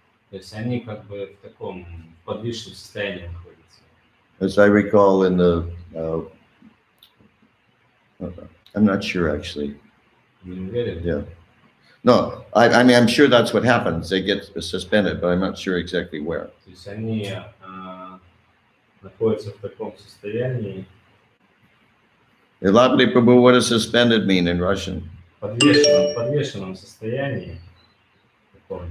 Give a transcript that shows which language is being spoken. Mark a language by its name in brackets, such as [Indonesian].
[Russian] То есть они как бы в таком подвижном состоянии находятся. [English] As I recall in the, I'm not sure actually. [Russian] Не уверен? [English] Yeah. No, I mean, I'm sure that's what happens. They get suspended, but I'm not sure exactly where. [Russian] То есть они находятся в таком состоянии, [English] Ilapati Prabhu, what does suspended mean in Russian? [Russian] подвешенном состоянии, таком